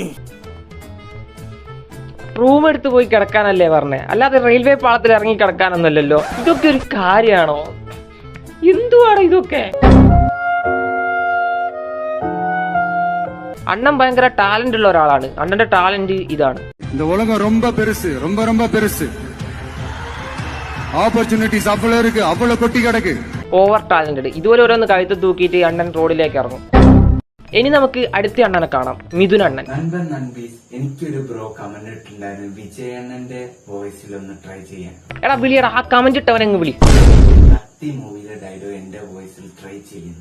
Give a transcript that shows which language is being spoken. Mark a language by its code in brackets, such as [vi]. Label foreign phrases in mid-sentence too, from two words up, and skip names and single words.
[ml] റൂം എടുത്ത് പോയി കിടക്കാനല്ലേ പറഞ്ഞേ, അല്ലാതെ റെയിൽവേ പാളത്തിൽ ഇറങ്ങി കിടക്കാനൊന്നല്ലല്ലോ. ഇതൊക്കെ ഒരു കാര്യമാണോ? എന്തുവാണ് ഇതൊക്കെ? അണ്ണൻ ഭയങ്കര ടാലന്റ് ഉള്ള ഒരാളാണ്. അണ്ണന്റെ ടാലന്റ് ഇതാണ്. [ta] இந்த உலகம் ரொம்ப பெருசு, ரொம்ப ரொம்ப பெருசு. ஆப்பர்ச்சுனிட்டிஸ் அவ்வளவு இருக்கு, அவ்வளவு கொட்டி கிடக்கு. [en] over talented. [ml] ഇതുപോലെ ഓരോന്ന് കഴുത്ത് തൂക്കിയിട്ട് അണ്ണൻ റോഡിലേക്ക് ഇറങ്ങും. ഇനി നമുക്ക് അടുത്ത അണ്ണനെ കാണാം, മിഥുൻ അണ്ണൻ. എനിക്കൊരു ബ്രോ കമന്റ് ഇട്ടുണ്ടായിരുന്നു, വിജയണ്ണന്റെ വോയിസിൽ ഒന്ന് ട്രൈ ചെയ്യാൻ. എടാ വിളിയടാ, ആ കമന്റ് ഇട്ടവനെങ്ങ് വിളി. കത്തി മൂവിയിലെ ഡയലോഗ് എന്റെ വോയിസിൽ ട്രൈ ചെയ്യുന്നു.